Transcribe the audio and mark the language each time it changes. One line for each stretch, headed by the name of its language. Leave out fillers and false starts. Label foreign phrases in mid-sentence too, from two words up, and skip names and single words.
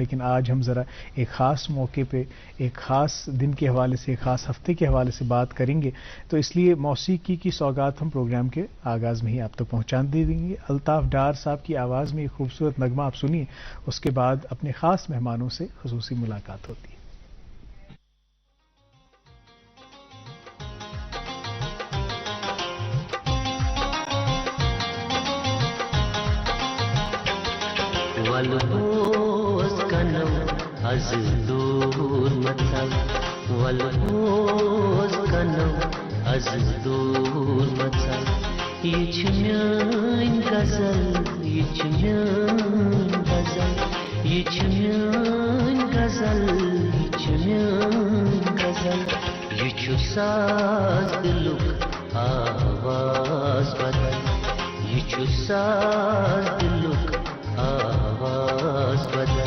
Urdu: لیکن آج ہم ذرا ایک خاص موقع پہ، ایک خاص دن کے حوالے سے، ایک خاص ہفتے کے حوالے سے بات کریں گے، تو اس لیے موسیقی کی سوغات ہم پروگرام کے آغاز میں ہی آپ تک پہنچا دے دیں گے. الطاف ڈار صاحب کی آواز میں ایک خوبصورت نغمہ آپ سنیے، اس کے بعد اپنے خاص مہمانوں سے خصوصی ملاقات ہوتی ہے.
Kashmiri: والبوز کنم از دور مطل، والبوز کنم از دور مطل. یہ چھ میٲنۍ غزل، یہ چھ میٲنۍ غزل، یہ چھ میٲنۍ غزل، یہ چھ میٲنۍ غزل. یہ چھُ ساز دلُک آواز بدل، یہ چھُ ساز دلُک آواز بدل.